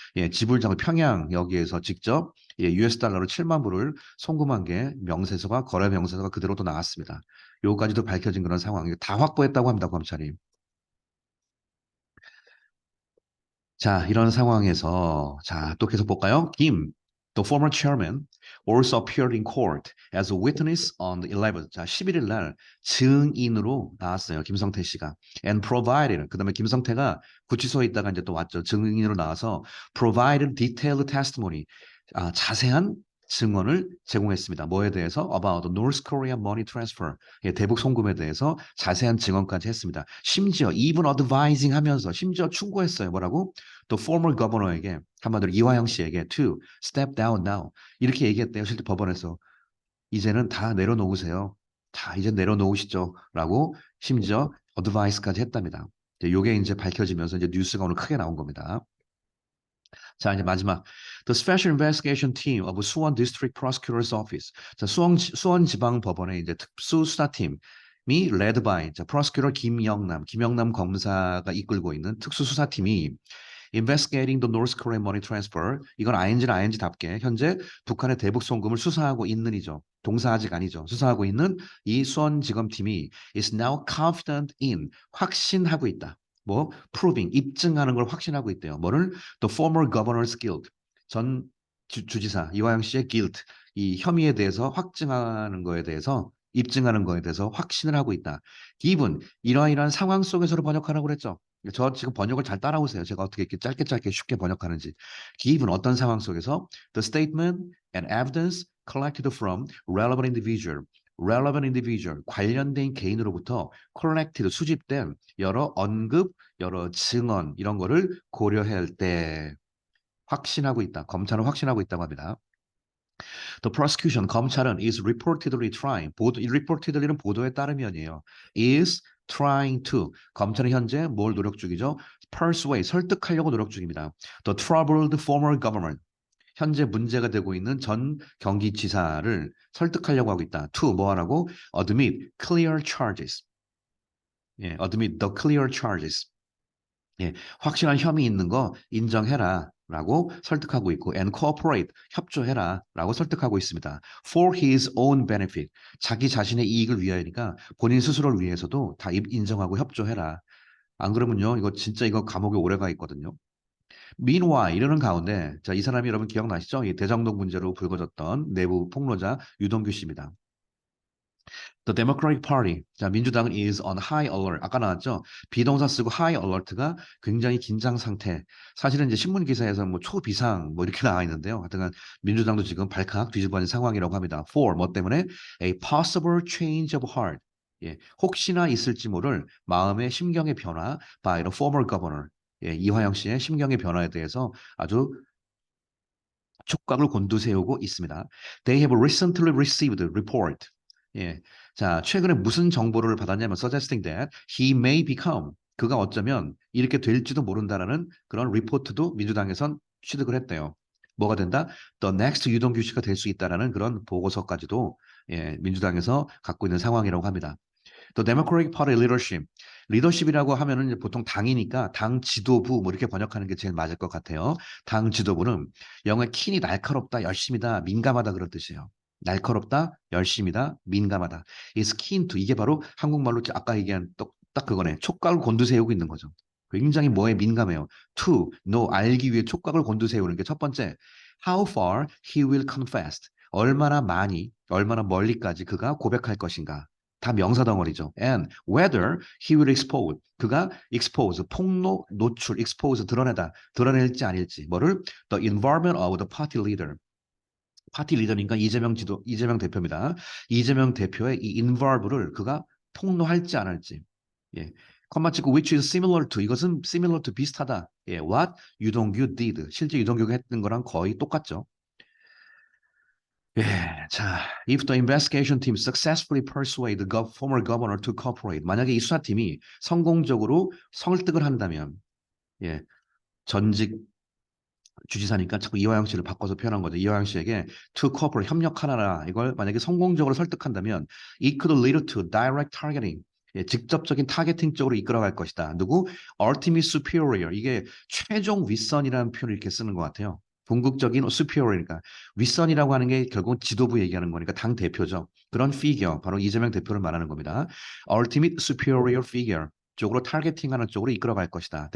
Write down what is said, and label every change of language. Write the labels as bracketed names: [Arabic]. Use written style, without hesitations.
[Korean] 예, 지불장을 평양 여기에서 직접 예, US 달러로 7만 불을 송금한 게 명세서가 거래 명세서가 그대로 또 나왔습니다. 요까지도 밝혀진 그런 상황. 다 확보했다고 합니다, 검찰이. 자, 이런 상황에서 자, 또 계속 볼까요? [English] the former chairman, also appeared in court as a witness on the 11th. [Korean] 자, 11일 날 증인으로 나왔어요. 김성태 씨가. [English] And provided. [Korean] 그다음에 김성태가 구치소에 있다가 이제 또 왔죠. 증인으로 나와서 [English] provided detailed testimony. [Korean] 자세한 증언을 제공했습니다. 뭐에 대해서? [English] About the North Korea money transfer. [Korean] 예, 대북 송금에 대해서 자세한 증언까지 했습니다. 심지어 [English] even advising [Korean] 하면서 심지어 충고했어요. 뭐라고? 또 former governor에게 한마디로 이화영 씨에게 [English] to step down now [Korean] 이렇게 얘기했대요. 실제 법원에서 이제는 다 내려놓으세요. 다 이제 내려놓으시죠라고 심지어 어드바이스까지 했답니다. 이게 이제 밝혀지면서 이제 뉴스가 오늘 크게 나온 겁니다. 자, 이제 마지막. [English] The Special Investigation Team of 수원 District Prosecutor's Office. [Korean] 자, 수원 지방 법원의 이제 특수 수사팀이 [English] led by [Korean] 자, prosecutor 김영남 검사가 이끌고 있는 특수 수사팀이 [English] investigating the North Korean money transfer. [Korean] 이건 ING는 ING답게 현재 북한의 대북 송금을 수사하고 있는이죠. 동사 아직 아니죠. 수사하고 있는 이 수원지검팀이 [English] is now confident in [Korean] 확신하고 있다. 뭐 proving 입증하는 걸 확신하고 있대요. 뭐를 [English] the former governor's guilt [Korean] 전 주지사 이화영 씨의 guilt 이 혐의에 대해서 확증하는 거에 대해서 입증하는 거에 대해서 확신을 하고 있다. given 이러한 상황 속에서로 번역하라고 그랬죠. 저 지금 번역을 잘 따라오세요. 제가 어떻게 이렇게 짧게 쉽게 번역하는지. given 어떤 상황 속에서 [English] the statement and evidence collected from relevant individual [Korean] 관련된 개인으로부터 collected 수집된 여러 언급, 여러 증언 이런 거를 고려할 때 확신하고 있다. 검찰은 확신하고 있다고 합니다. [English] The prosecution 검찰은 is reportedly trying 이 reportedly는 [Korean] 보도에 따르면이에요. [English] is trying to [Korean] 검찰은 현재 뭘 노력 중이죠? persuade 설득하려고 노력 중입니다. [English] The troubled former government [Korean] 현재 문제가 되고 있는 전 경기지사를 설득하려고 하고 있다. [English] to [Korean] 뭐 하라고? [English] admit clear charges. [Korean] 예, [English] admit the clear charges. [Korean] 예, 확실한 혐의 있는 거 인정해라. 라고 설득하고 있고 [English] and cooperate [Korean] 협조해라 라고 설득하고 있습니다. [English] For his own benefit [Korean] 자기 자신의 이익을 위하여니까 본인 스스로를 위해서도 다 인정하고 협조해라. 안 그러면요 이거 진짜 이거 감옥에 오래 가 있거든요. Meanwhile 이러는 가운데 자, 이 사람이 여러분 기억나시죠? 이 대장동 문제로 불거졌던 내부 폭로자 유동규 씨입니다. [English] The Democratic Party. [Korean] 자, 민주당은 [English] is on high alert. [Korean] 아까 나왔죠? 비동사 쓰고 high alert가 굉장히 긴장 상태. 사실은 이제 신문 기사에서 뭐 초비상 뭐 이렇게 나와 있는데요. 하여튼 민주당도 지금 발칵 뒤집어진 상황이라고 합니다. [English] For [Korean] 뭐 때문에 [English] a possible change of heart. [Korean] 예, 혹시나 있을지 모를 마음의 심경의 변화 [English] by the former governor. [Korean] 예, 이화영 씨의 심경의 변화에 대해서 아주 촉각을 곤두세우고 있습니다. [English] They have recently received report. [Korean] 예, 자 최근에 무슨 정보를 받았냐면 [English] suggesting that he may become [Korean] 그가 어쩌면 이렇게 될지도 모른다라는 그런 리포트도 민주당에선 취득을 했대요. 뭐가 된다? [English] The next [Korean] 유동규 씨가 될 수 있다라는 그런 보고서까지도 예, 민주당에서 갖고 있는 상황이라고 합니다. [English] The Democratic Party leadership. [Korean] 리더십이라고 하면은 이제 보통 당이니까 당 지도부 뭐 이렇게 번역하는 게 제일 맞을 것 같아요. 당 지도부는 영어의 킨이 날카롭다, 열심이다, 민감하다 그런 뜻이에요. 날카롭다, 열심이다, 민감하다. [English] is keen to [Korean] 이게 바로 한국말로 아까 얘기한 딱 그거네. 촉각을 곤두세우고 있는 거죠. 굉장히 뭐에 민감해요. To, know, 알기 위해 촉각을 곤두세우는 게 첫 번째. [English] How far he will confess. [Korean] 얼마나 많이, 얼마나 멀리까지 그가 고백할 것인가. 다 명사 덩어리죠. [English] And whether he will expose [Korean] 그가 expose 폭로 노출 expose 드러내다 드러낼지 아닐지 뭐를 [English] the involvement of the party leader [Korean] 파티 리더니까 이재명 대표입니다. 이재명 대표의 이 involve를 그가 폭로할지 안 할지. 예. 컴마 찍고 [English] which is similar to [Korean] 이것은 similar to 비슷하다. 예. [English] What 유동규 did [Korean] 실제 유동규가 했던 거랑 거의 똑같죠. 예, 자, [English] if the investigation team successfully persuade the former governor to cooperate, [Korean] 만약에 이 수사팀이 성공적으로 설득을 한다면, 예, 전직 주지사니까 자꾸 이화영 씨를 바꿔서 표현한 거죠. 이화영 씨에게 [English] to cooperate, [Korean] 협력하라 이걸 만약에 성공적으로 설득한다면, [English] it could lead to direct targeting. [Korean] 예, 직접적인 타겟팅 쪽으로 이끌어갈 것이다. 누구? [English] Ultimate superior. [Korean] 이게 최종 윗선이라는 표현을 이렇게 쓰는 것 같아요. 궁극적인 superior이니까 윗선이라고 하는 게 결국 지도부 얘기하는 거니까 당 대표죠. 그런 figure 바로 이재명 대표를 말하는 겁니다. [English] Ultimate superior figure [Korean] 쪽으로 타겟팅하는 쪽으로 이끌어갈 것이다.